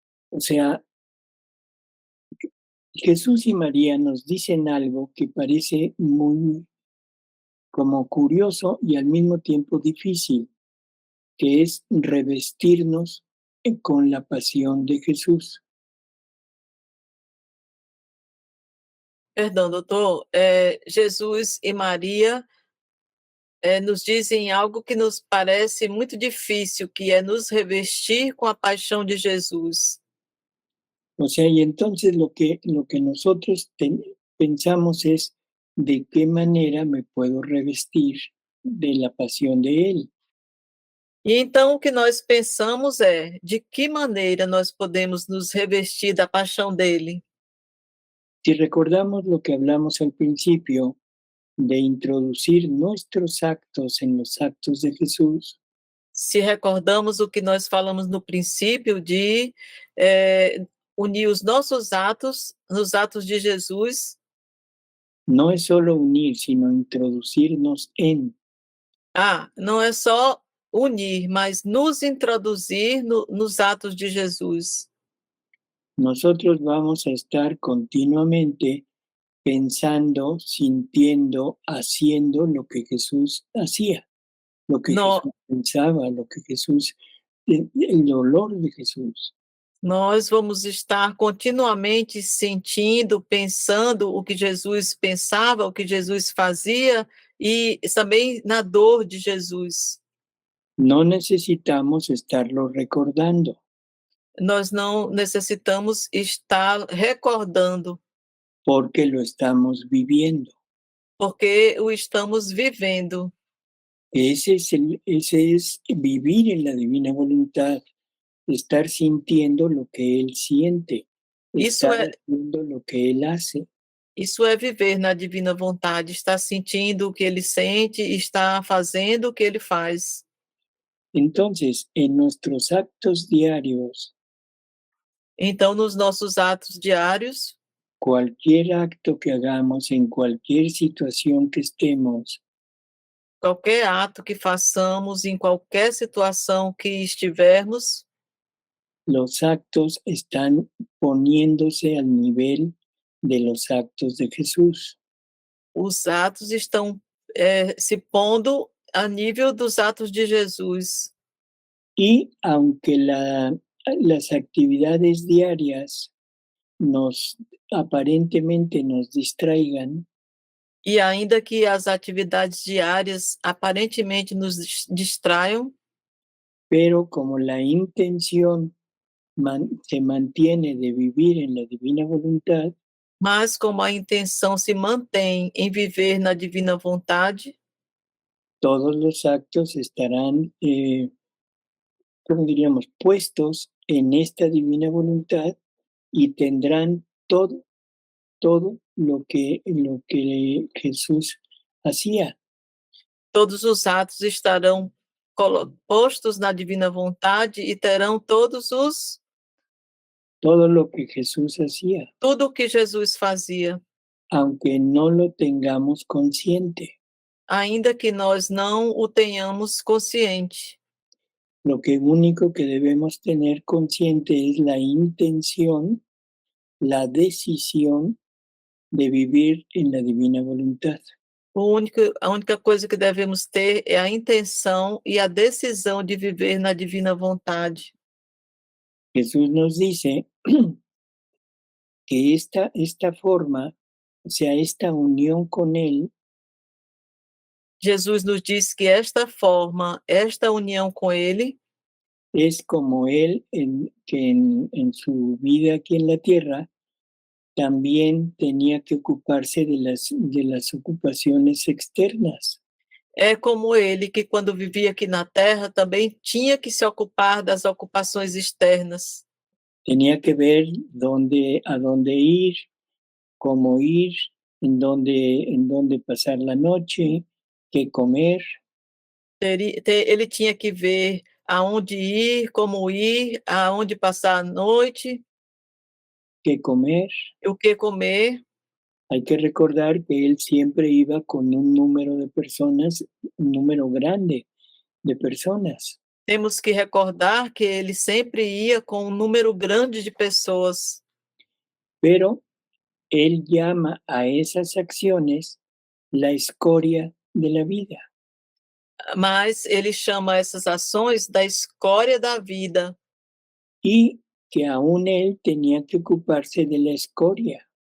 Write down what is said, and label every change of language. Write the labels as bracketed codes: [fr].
[es] O sea, Jesús y María nos dicen algo que parece muy como curioso y al mismo tiempo difícil, que es revestirnos con la pasión de Jesús. [pt] Perdão, doutor, Jesus e Maria nos dizem algo que nos parece muito difícil, que é nos revestir com a paixão de Jesus. [es] O sea, y entonces lo que nosotros pensamos es de qué manera me puedo revestir de la pasión de Él. [pt] E então o que nós pensamos é de que maneira nós podemos nos revestir da paixão dele. [es] Si recordamos lo que hablamos al principio de introducir nuestros actos en los actos de Jesús, [pt] Se recordamos o que nós falamos no princípio de unir os nossos atos nos atos de Jesus, [es] no es solo unir, sino introducirnos en. [pt] não é só unir, mas nos introduzir nos atos de Jesus. [es] Nosotros vamos a estar continuamente pensando, sintiendo, haciendo lo que Jesús hacía, lo que [pt] No, [es] Jesús pensaba, lo que Jesús, el dolor de Jesús. [pt] nós vamos estar continuamente sentindo, pensando o que Jesus pensava, o que Jesus fazia e também na dor de Jesus. [es] No necesitamos estarlo recordando, [pt] Nós não necessitamos estar recordando, [es] porque lo estamos viviendo. [pt] porque o estamos vivendo. [es] Ese es vivir en la divina voluntad, estar sintiendo lo que Él siente, [pt] Isso [es] estar [pt] é, [es] haciendo lo que Él hace. [pt] isso é viver na divina vontade, estar sentindo o que ele sente, estar fazendo o que ele faz. [es] Entonces, en nuestros actos diarios, [pt] Então, nos nossos atos diários, [es] cualquier acto que hagamos en cualquier situación que estemos, [pt] qualquer ato que façamos, em qualquer situação que estivermos, [es] los actos están poniéndose al nivel de los actos de Jesús. [pt] os atos estão se pondo a nível dos atos de Jesus. [es] Y aunque las actividades diarias aparentemente nos distraigan, [pt] E ainda que as atividades diárias aparentemente nos distraiam, [es] pero como la intención se mantiene de vivir en la divina voluntad, [pt] mas como a intenção se mantém em viver na divina vontade, [es] todos los actos estarán, ¿cómo diríamos?, puestos en esta divina voluntad y tendrán todo lo que Jesús hacía. [pt] todos os atos estarão postos na divina vontade e terão [es] Todo lo que Jesús hacía, [pt] tudo o que Jesus fazia, [es] aunque no lo tengamos consciente. [pt] ainda que nós não o tenhamos consciente. [es] Lo único que debemos tener consciente es la intención, la decisión de vivir en la divina voluntad. [pt] A única coisa que devemos ter é a intenção e a decisão de viver na divina vontade. [es] Jesús nos dice que esta forma, o sea, esta unión con Él, [pt] Jesus nos diz que esta forma, esta união com Ele, [es] es como Él que en su vida aquí en la tierra también tenía que ocuparse de las ocupaciones externas. [pt] é como Ele que quando vivia aqui na Terra também tinha que se ocupar das ocupações externas. [es] Tenía que ver a dónde ir, cómo ir, en dónde pasar la noche, qué comer. [pt] Ele tinha que ver aonde ir, como ir, aonde passar a noite, [es] qué comer. [pt] o que comer. [es] Hay que recordar que él siempre iba con un número de personas, un número grande de personas. [pt] Temos que recordar que ele sempre ia com um número grande de pessoas, [es] Pero él llama a esas acciones la escoria de la vida. [pt] mas ele chama essas ações da escória da vida, [es] Y que aún él tenía que ocuparse de la escoria,